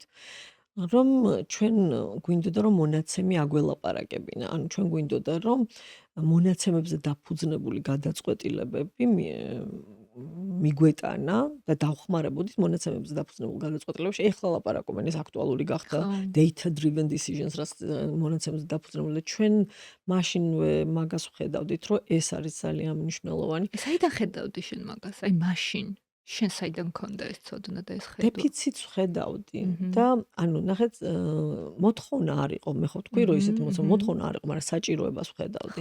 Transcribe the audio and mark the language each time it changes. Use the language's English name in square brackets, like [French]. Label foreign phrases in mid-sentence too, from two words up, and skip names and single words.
[Georgian] რომ ჩვენ გვინდოდა რომ მონაცემი აგველაპარაკებინა. ანუ ჩვენ გვინდოდა რომ მონაცემებზე დაფუძნებული გადაწყვეტილებები მიგვეტანა და დავხმარებოდით მონაცემებზე დაფუძნებულ გადაწყვეტილებებში. ეხლა ლაპარაკობენ ეს აქტუალური გახდა [English] data driven decisions, [Georgian] რაც მონაცემებზე დაფუძნებული და ჩვენ მაშინვე მაგას ვხედავდით, რომ ეს არის ძალიან მნიშვნელოვანი. საიდან ხედავდი შენ მაგას? აი მაშინ შენ საიდან მქონდა ეს ცოდნა და ეს ხედვა? დეფიციტს ვხედავდი და ანუ ნახეთ მოთხოვნა არ იყო, მე ხო თქვი რომ ისეთი მოთხოვნა არ იყო, მაგრამ საჭიროებას ვხედავდი.